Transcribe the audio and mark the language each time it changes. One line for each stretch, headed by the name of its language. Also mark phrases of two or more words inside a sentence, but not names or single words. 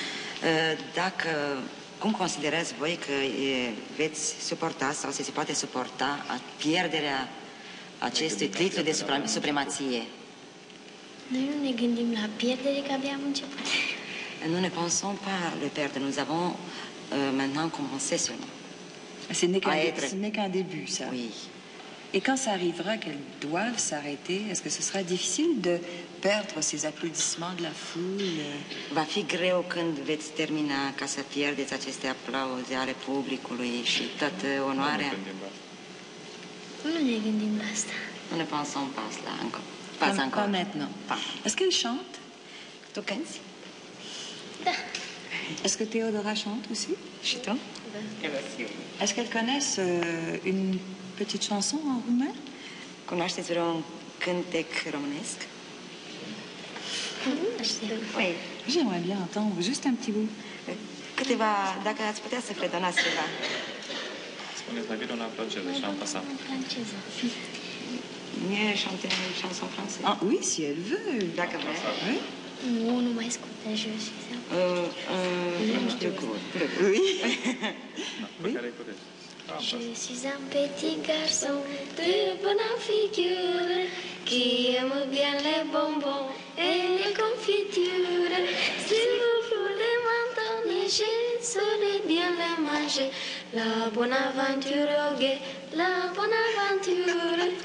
Romanian: Cum considerați voi că veți suporta sau se poate suporta pierderea acestui titlu de supremație? Noi nu ne gândim la pierdere, că abia am început.
French: Nous ne pensons pas le perdre, nous avons maintenant commencé seulement. Ce n'est qu'un début, ça. Oui. Et quand ça arrivera qu'elles doivent s'arrêter, est-ce que ce sera difficile de perdre ces applaudissements de la foule?
Romanian: Va fi greu când veți termina ca să pierdeți aceste aplauze ale publicului și toată onoarea? Nu ne gândim la asta.
French: Nu ne pensons pas cela encore. Pas maintenant. Est-ce qu'elle chante?
Romanian: Tu cânti? Da.
French: Est-ce que Théodora chante aussi?
Romanian: Și tu? Da.
French: Est-ce qu'elles connaissent une petite chanson en roumain?
Romanian: Cunoașteți vreun cântec românesc? Nu știu.
French: Oui. J'aimerais bien entendre juste un petit bout.
Romanian: Câteva, dacă ați putea să fredonați ceva. Spuneți mai bine una franceză și am pasat. În franceză.
French: Mieux chanter une chanson française. Ah oui, si elle veut.
Romanian: Dacă vrea.
French: Oui.
Romanian: Nu, nu mai scurtă jos. Nu știu cum.
French: Oui.
Romanian: Pe care îi puteți.
French: Je suis un petit garçon de bonne figure qui aime bien les bonbons et les confitures. Si vous voulez m'entendre, je saurai bien les manger. La bonne aventure, ok, la bonne aventure.